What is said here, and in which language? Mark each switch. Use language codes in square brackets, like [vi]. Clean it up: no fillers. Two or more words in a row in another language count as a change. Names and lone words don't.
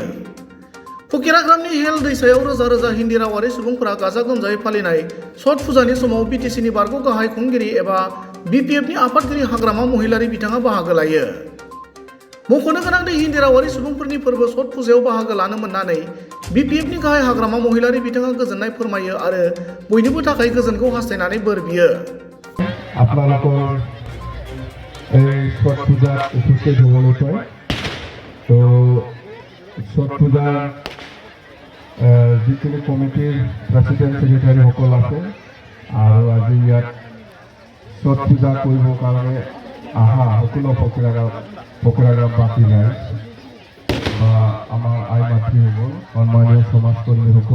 [brx] फकिराग्रामनि हेल दैसायाव रोजा रोजा हिन्दी रावारि सुबुंफोरा गाजा गोमजायै फालिनाय छठ फुजानि समाव बिटिसिनि बारग' गाहाय खुंगिरि एबा बिपिएफनि आफादगिरि हाग्रामा महिलारि बिथाङा बाहागो लायो। मख'नो गोनांदि हिन्दी रावारि सुबुंफोरनि फोरबो छठ फुजायाव बाहागो लानो मोननानै बिपिएफनि गाहाय हाग्रामा महिलारि बिथाङा गोजोननाय फोरमायो आरो बयनिबो थाखाय गोजोनखौ हास्थायनानै बोर बियो। [as] আপোনালোকৰ এই ছট পূজাত উপস্থিত হ'বলৈ পায় তো ছট পূজাৰ যিখিনি কমিটিৰ [en] president secretaries [as] আছে আৰু আজি ইয়াত ছট পূজা কৰিবৰ কাৰণে অহা সকলো ফকিৰাগ্ৰামবাসী ৰাইজ বা আমাৰ আই মাতৃসকল সন্মানীয় সমাজকৰ্মীসকল